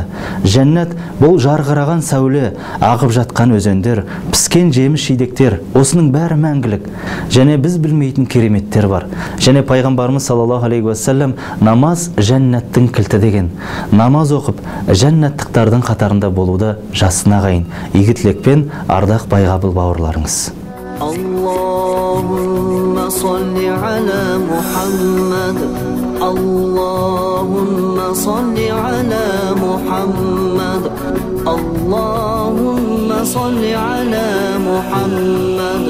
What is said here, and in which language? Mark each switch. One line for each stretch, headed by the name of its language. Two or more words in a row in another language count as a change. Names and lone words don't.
Kazakh: Жәннат бұл жарқыраған сәуле, ағып жатқан өзендер, піскен жеміс жидектер, осының бәрі мәңгілік. Және біз білмейтін кереметтер бар. Және пайғамбарымыз
Arabic: صلى الله عليه وسلم
Kazakh: намаз жәннаттың кілті деген. Намаз оқып, жәннаттықтардың қатарында болуды жасына қайын. Игі тілекпен ардақ байғабыл бауырларыңыз.
Arabic: اللهم صل على محمد. اللهم صل على محمد. اللهم صل على محمد.